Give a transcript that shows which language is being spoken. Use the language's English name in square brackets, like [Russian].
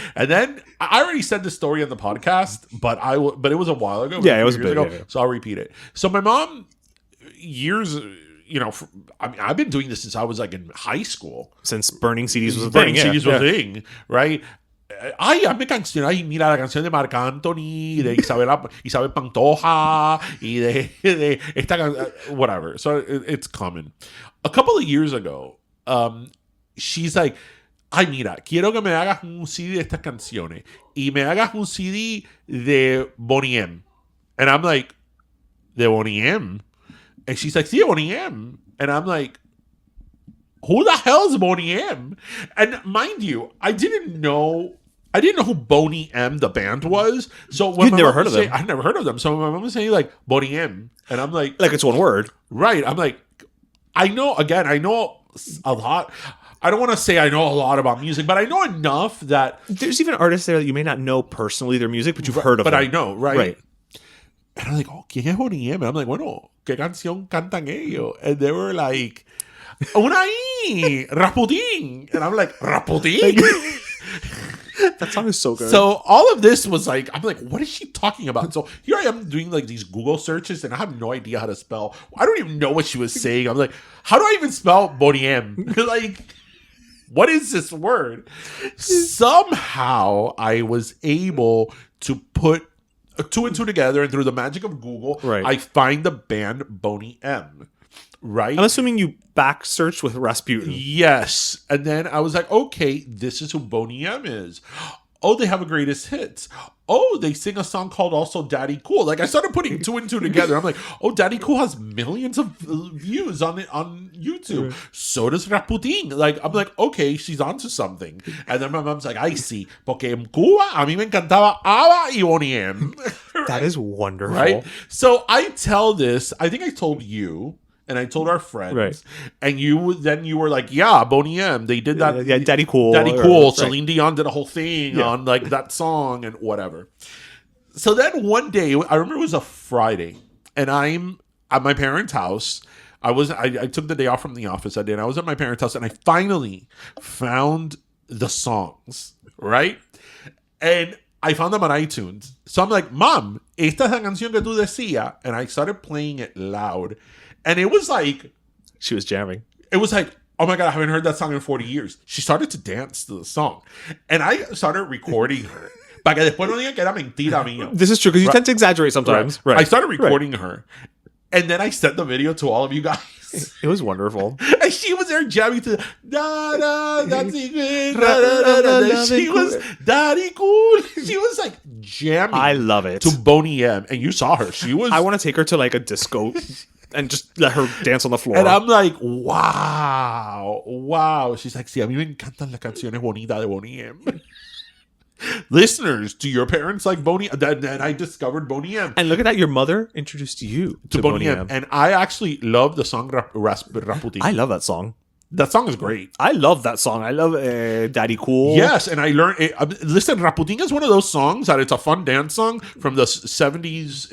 [English] And then, I already said this story on the podcast, but it was a while ago. Yeah, it was years big, ago, yeah. so I'll repeat it. So my mom, years... I've been doing this since I was like in high school. Since burning CDs was a thing. Burning CDs was a thing, right? [Spanish] Ay, hazme canción. Ay, mira la canción de Marc Anthony, de Isabel Pantoja, y de esta whatever. [English] So it's common. A couple of years ago, she's like, [Spanish] ay, mira, quiero que me hagas un CD de estas canciones. Y me hagas un CD de Boney M. [English] And I'm like, [Spanish] de Boney M? [English] And she's like, sí, Boney M. And I'm like, who the hell is Boney M? And mind you, I didn't know who Boney M, the band, was. So when You'd never heard of them. I'd never heard of them. So my mom was saying like Boney M. And I'm like it's one word. Right. I'm like, I know a lot. I don't want to say I know a lot about music, but I know enough that... There's even artists there that you may not know personally their music, but you've heard of them. But I know, right? And I'm like, oh, [Spanish] ¿quién es Boney M? [English] And I'm like, [Spanish] bueno, ¿qué canción cantan ellos? [English] And they were like, [Spanish] una ahí, [English] Rasputin. And I'm like, Rasputin? That song is so good. So all of this was like, I'm like, what is she talking about? So here I am doing like these Google searches and I have no idea how to spell. I don't even know what she was saying. I'm like, how do I even spell Boney M? Like, what is this word? Somehow I was able to put two and two together, and through the magic of Google, I find the band Boney M. Right? I'm assuming you back searched with Rasputin. Yes. And then I was like, okay, this is who Boney M is. Oh, they have a greatest hits. Oh, they sing a song called also Daddy Cool. Like I started putting two and two together. I'm like, oh, Daddy Cool has millions of views on YouTube. So does Rasputin. Like I'm like, okay, she's onto something. And then my mom's like, I see. [Spanish] Porque en Cuba a mí me encantaba ABBA y Boney M. [English] Right? That is wonderful. Right? So I tell this. I think I told you. And I told our friends, right. And you were like, yeah, Boney M. They did that. Yeah, Daddy Cool. Daddy Cool. Right. Celine Dion did a whole thing on like that song and whatever. So then one day, I remember it was a Friday, and I'm at my parents' house. I took the day off from the office that day, and I was at my parents' house, and I finally found the songs, right? And I found them on iTunes. So I'm like, Mom, [Spanish] esta es la canción que tú decías. [English] And I started playing it loud. And it was like... She was jamming. It was like, oh my God, I haven't heard that song in 40 years. She started to dance to the song. And I started recording her. [Spanish] Para que después no digan que era mentira mía. [English] This is true, because you tend to exaggerate sometimes. Right. I started recording her. And then I sent the video to all of you guys. It was wonderful. And she was there jamming to da da that's it. Da, da, da. She was Daddy Cool. She was like jamming. I love it. To Boney M. And you saw her. She was... I want to take her to like a disco and just let her dance on the floor. And I'm like, wow. She's like, [Spanish] sí, a mí me encantan las canciones bonitas de Boney M. [English] Listeners, do your parents like Boney? Then I discovered Boney M. And look at that, your mother introduced you to Boney M. And I actually love the song Rasputin. I love that song. That song is great. I love that song. I love Daddy Cool. Yes, and I learned... listen, Rasputin is one of those songs that it's a fun dance song from the 70s.